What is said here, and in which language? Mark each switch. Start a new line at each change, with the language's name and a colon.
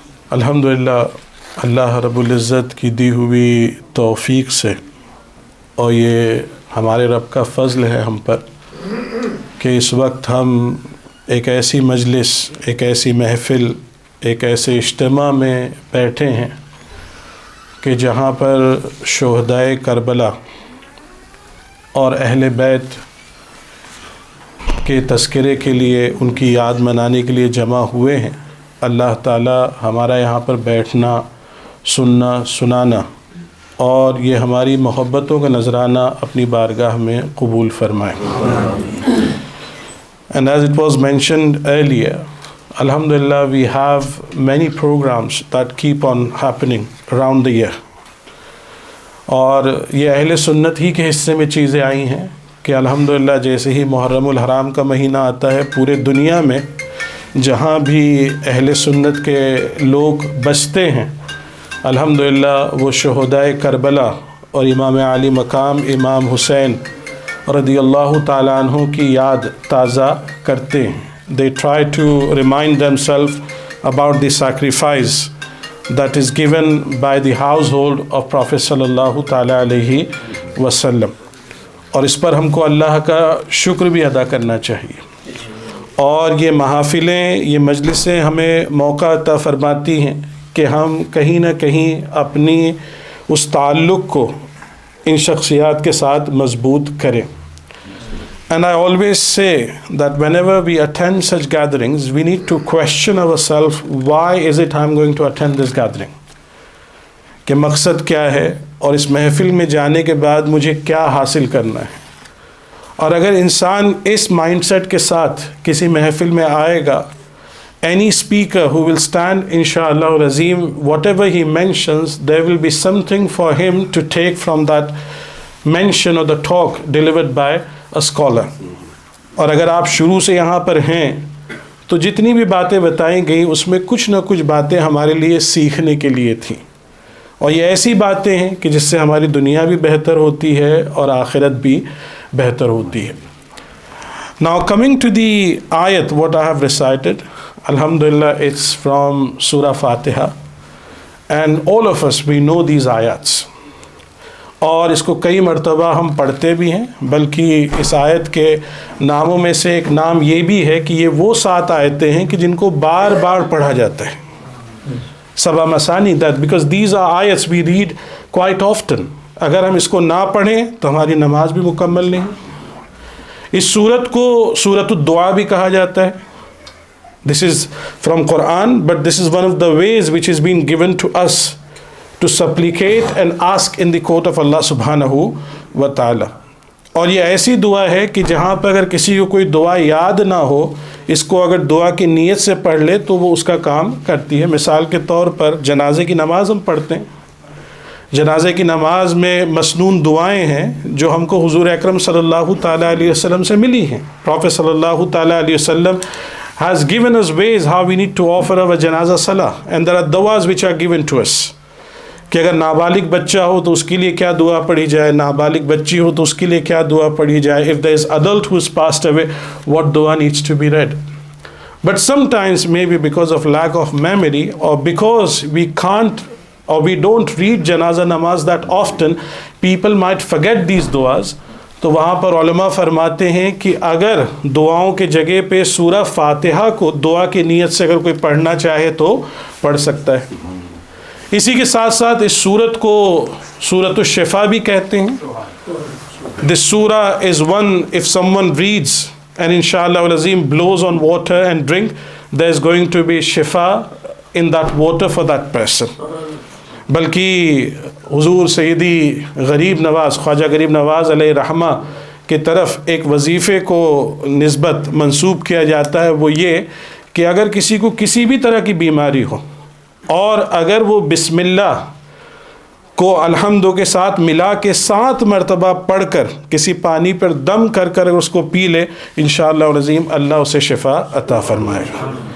Urdu: الحمدللہ اللہ رب العزت کی دی ہوئی توفیق سے، اور یہ ہمارے رب کا فضل ہے ہم پر، کہ اس وقت ہم ایک ایسی مجلس، ایک ایسی محفل، ایک ایسے اجتماع میں بیٹھے ہیں کہ جہاں پر شہدائے کربلا اور اہل بیت کے تذکرے کے لیے، ان کی یاد منانے کے لیے جمع ہوئے ہیں. اللہ تعالی ہمارا یہاں پر بیٹھنا، سننا، سنانا اور یہ ہماری محبتوں کا نذرانہ اپنی بارگاہ میں قبول فرمائے.
English: And as it was mentioned earlier, Alhamdulillah, we have many programs that keep on happening around the year.
Urdu: اور یہ اہل سنت ہی کے حصے میں چیزیں آئی ہیں کہ الحمدللہ جیسے ہی محرم الحرام کا مہینہ آتا ہے، پورے دنیا میں جہاں بھی اہل سنت کے لوگ بستے ہیں، الحمدللہ وہ شہدائے کربلا اور امام عالی مقام امام حسین رضی اللہ تعالیٰ عنہ کی یاد تازہ کرتے ہیں.
English: They try to remind themselves about the sacrifice that is given by the household of Prophet sallallahu ta'ala alayhi wasallam.
Urdu: اور اس پر ہم کو اللہ کا شکر بھی ادا کرنا چاہیے. اور یہ محافلیں، یہ مجلسیں ہمیں موقع عطا فرماتی ہیں کہ ہم کہیں نہ کہیں اپنی اس تعلق کو ان شخصیات کے ساتھ مضبوط کریں.
English: And I always say that whenever we attend such gatherings, we need to question ourselves, why is it I'm going to attend this gathering?
Urdu: کہ مقصد کیا ہے اور اس محفل میں جانے کے بعد مجھے کیا حاصل کرنا ہے. اور اگر انسان اس مائنڈ سیٹ کے ساتھ کسی محفل میں آئے گا،
English: any speaker who will stand inshallah Razim, whatever he mentions, there will be something for him to take from that mention or the talk delivered by a scholar.
Urdu: اور اگر آپ شروع سے یہاں پر ہیں تو جتنی بھی باتیں بتائیں گئی اس میں کچھ نہ کچھ باتیں ہمارے لیے سیکھنے کے لیے تھیں، اور یہ ایسی باتیں ہیں کہ جس سے ہماری دنیا بھی بہتر ہوتی ہے اور آخرت بھی بہتر ہوتی ہے.
English: Now coming to the ayat what I have recited, alhamdulillah it's from Surah Fatiha, and all of us we know these ayats.
Urdu: اور اس کو کئی مرتبہ ہم پڑھتے بھی ہیں، بلکہ اس آیت کے ناموں میں سے ایک نام یہ بھی ہے کہ یہ وہ 7 آیتیں ہیں کہ جن کو بار بار پڑھا جاتا ہے.
English: سبع مسانی that because these are ayats we read quite often.
Urdu: اگر ہم اس کو نہ پڑھیں تو ہماری نماز بھی مکمل نہیں. اس سورت کو سورۃ الدعا بھی کہا جاتا ہے،
English: This is from Quran, but this is one of the ways which is being given to us to supplicate and ask in the court of Allah subhanahu wa ta'ala.
Urdu: اور یہ ایسی دعا ہے کہ جہاں پہ اگر کسی کو کوئی دعا یاد نہ ہو، اس کو اگر دعا کی نیت سے پڑھ لے تو وہ اس کا کام کرتی ہے. مثال کے طور پر جنازے کی نماز ہم پڑھتے ہیں. جنازے کی نماز میں مسنون دعائیں ہیں جو ہم کو حضور اکرم صلی اللہ تعالیٰ علیہ وسلم سے ملی ہیں.
English: Prophet صلی اللہ تعالیٰ علیہ وسلم has given us ways how we need to offer our janazah salah, and there are du'as which are given to us.
Urdu: کہ اگر نابالغ بچہ ہو تو اس کے لیے کیا دعا پڑھی جائے، نابالغ بچی ہو تو اس کے لیے کیا دعا پڑھی جائے.
English: If there is adult who is passed away, what dua needs to be read. But sometimes maybe because of lack of memory, or because we can't or we don't read janazah namaz that often, people might forget these duas.
Urdu: تو وہاں پر علماء فرماتے ہیں کہ اگر دعاؤں کے جگہ پہ سورہ فاتحہ کو دعا کی نیت سے اگر کوئی پڑھنا چاہے تو پڑھ سکتا ہے. اسی کے ساتھ ساتھ اس سورت کو سورۃ الشفا بھی کہتے ہیں.
English: This surah is one, if someone reads and inshallah al-azim blows on water and drink, there is going to be shifa in that water for that person.
Urdu: بلکہ حضور سیدی غریب نواز خواجہ غریب نواز علیہ رحمہ کی طرف ایک وظیفے کو نسبت منسوب کیا جاتا ہے، وہ یہ کہ اگر کسی کو کسی بھی طرح کی بیماری ہو اور اگر وہ بسم اللہ کو الحمدو کے ساتھ ملا کے 7 مرتبہ پڑھ کر کسی پانی پر دم کر کر اس کو پی لے، انشاءاللہ العظیم اللہ اسے شفا عطا فرمائے گا.